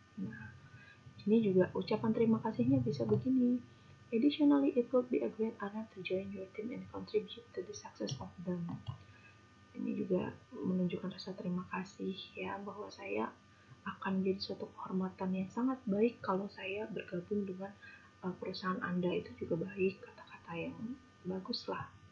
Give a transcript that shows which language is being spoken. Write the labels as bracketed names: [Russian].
[Indonesian] Nah, ini juga ucapan terima kasihnya bisa begini. [English] Additionally, it would be a great honor to join your team and contribute to the success of them. [Indonesian] Ini juga menunjukkan rasa terima kasih ya, bahwa saya akan menjadi suatu kehormatan yang sangat baik kalau saya bergabung dengan perusahaan Anda. Itu juga baik, kata-kata yang bagus lah.